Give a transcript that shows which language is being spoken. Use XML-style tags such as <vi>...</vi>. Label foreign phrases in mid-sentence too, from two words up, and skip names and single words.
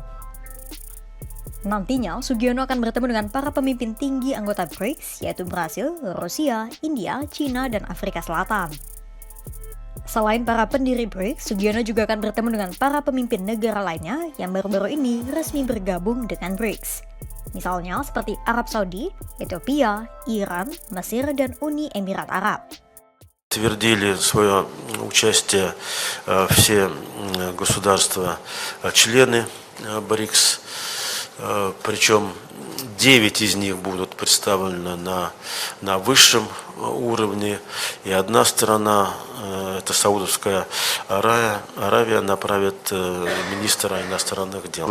<id>Nantinya, Sugiono akan bertemu dengan para pemimpin tinggi anggota BRICS, yaitu Brasil, Rusia, India, Cina, dan Afrika Selatan. Selain para pendiri BRICS, Sugiono juga akan bertemu dengan para pemimpin negara lainnya yang baru-baru ini resmi bergabung dengan BRICS. Misalnya seperti Arab Saudi, Ethiopia, Iran, Mesir, dan Uni Emirat Arab.</id> <ru>Подтвердили свое участие все государства-члены БРИКС, причем 9 из них будут представлены на высшем уровне, и одна страна, это Саудовская Аравия, направит министра иностранных дел.</ru>